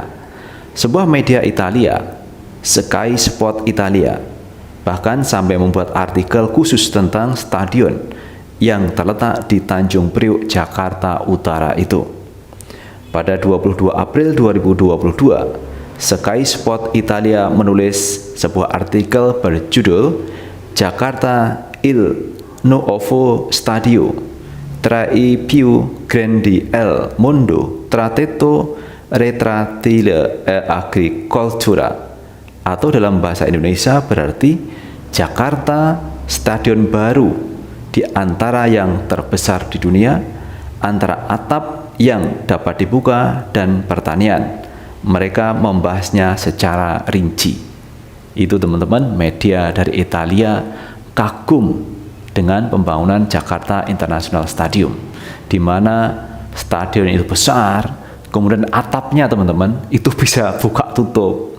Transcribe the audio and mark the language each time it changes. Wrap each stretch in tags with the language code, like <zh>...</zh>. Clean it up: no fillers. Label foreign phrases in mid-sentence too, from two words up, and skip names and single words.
<id>Sebuah media Italia, Sky Sport Italia, bahkan sampai membuat artikel khusus tentang stadion yang terletak di Tanjung Priuk, Jakarta Utara itu. Pada 22 April 2022, Sky Sport Italia menulis sebuah artikel berjudul</id> <it>Jakarta Il Nuovo Stadio tra i più grandi al mondo trattetto retrattile e agricoltura,</it> <id>atau dalam bahasa Indonesia berarti Jakarta stadion baru di antara yang terbesar di dunia, antara atap yang dapat dibuka dan pertanian. Mereka membahasnya secara rinci. Itu teman-teman, media dari Italia kagum dengan pembangunan Jakarta International Stadium, di mana stadion itu besar, kemudian atapnya teman-teman itu bisa buka tutup.</id>